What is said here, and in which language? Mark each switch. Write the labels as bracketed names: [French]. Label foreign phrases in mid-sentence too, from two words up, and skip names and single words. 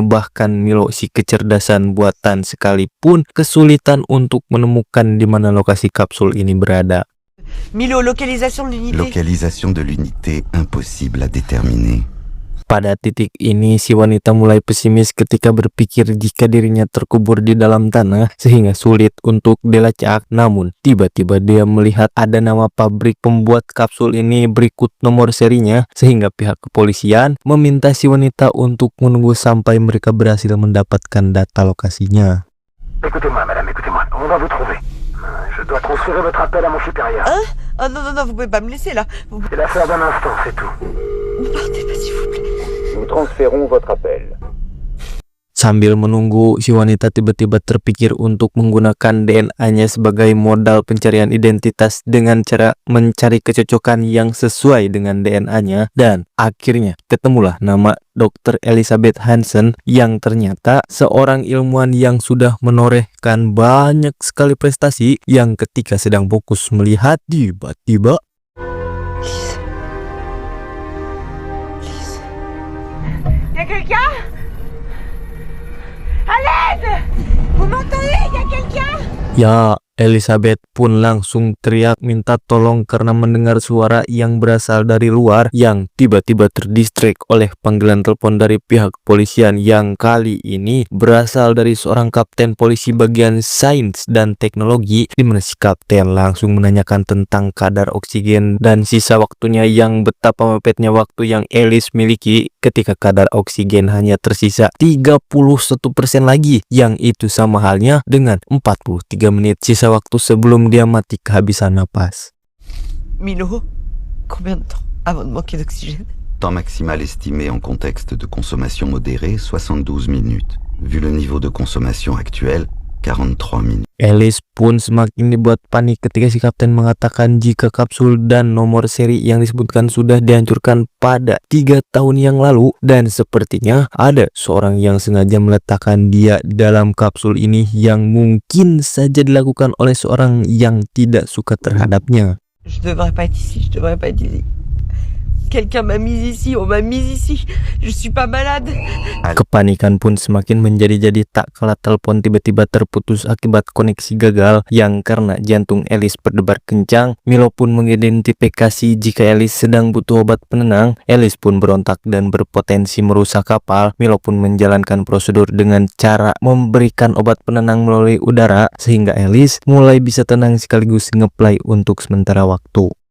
[Indonesian] Bahkan Milo, si kecerdasan buatan, sekalipun kesulitan untuk menemukan di mana lokasi kapsul ini berada. [French] Milo, localisation de l'unité. Localisation de l'unité impossible à déterminer. [Indonesian] Pada titik ini, si wanita mulai pesimis ketika berpikir jika dirinya terkubur di dalam tanah sehingga sulit untuk dilacak. Namun, tiba-tiba dia melihat ada nama pabrik pembuat kapsul ini berikut nomor serinya, sehingga pihak kepolisian meminta si wanita untuk menunggu sampai mereka berhasil mendapatkan data lokasinya. [French] Écoutez-moi, madame, écoutez-moi, on va vous trouver. Je dois transférer votre appel à mon supérieur. Hein? Oh non, vous pouvez pas me laisser là. C'est l'affaire d'un instant, c'est tout. Ne partez pas, s'il vous plaît. Nous transférons votre appel. [Indonesian] Sambil menunggu, si wanita tiba-tiba terpikir untuk menggunakan DNA-nya sebagai modal pencarian identitas dengan cara mencari kecocokan yang sesuai dengan DNA-nya, dan akhirnya ketemulah nama Dr. Elizabeth Hansen yang ternyata seorang ilmuwan yang sudah menorehkan banyak sekali prestasi, yang ketika sedang fokus melihat, tiba-tiba [French] Lise. Y'a quelqu'un? À l'aide! Vous m'entendez? Y'a quelqu'un? [Indonesian] ya Elizabeth pun langsung teriak minta tolong karena mendengar suara yang berasal dari luar yang tiba-tiba terdistract oleh panggilan telepon dari pihak kepolisian yang kali ini berasal dari seorang kapten polisi bagian sains dan teknologi, di mana si kapten langsung menanyakan tentang kadar oksigen dan sisa waktunya yang betapa mepetnya waktu yang Alice miliki ketika kadar oksigen hanya tersisa 31% lagi, yang itu sama halnya dengan 43 menit sisa waktu sebelum dia mati kehabisan napas. [French] Milo, combien de temps avant de manquer d'oxygène? Temps maximal estimé en contexte de consommation modérée, 72 minutes. Vu le niveau de consommation actuel, 43 minutes. [Indonesian] Alice pun semakin dibuat panik ketika si kapten mengatakan jika kapsul dan nomor seri yang disebutkan sudah dihancurkan pada 3 tahun yang lalu, dan sepertinya ada seorang yang sengaja meletakkan dia dalam kapsul ini yang mungkin saja dilakukan oleh seorang yang tidak suka terhadapnya. [French] Je devrais pas être ici, je devrais pas être ici. Quelqu'un m'a mise ici, on m'a mise ici. Je suis pas malade. [Indonesian] Kepanikan pun semakin menjadi-jadi tak kala telepon tiba-tiba terputus akibat koneksi gagal, yang karena jantung Alice berdebar kencang. Milo pun mengidentifikasi jika Alice sedang butuh obat penenang. Alice pun berontak dan berpotensi merusak kapal. Milo pun menjalankan prosedur dengan cara memberikan obat penenang melalui udara sehingga Alice mulai bisa tenang sekaligus ngeplay untuk sementara waktu.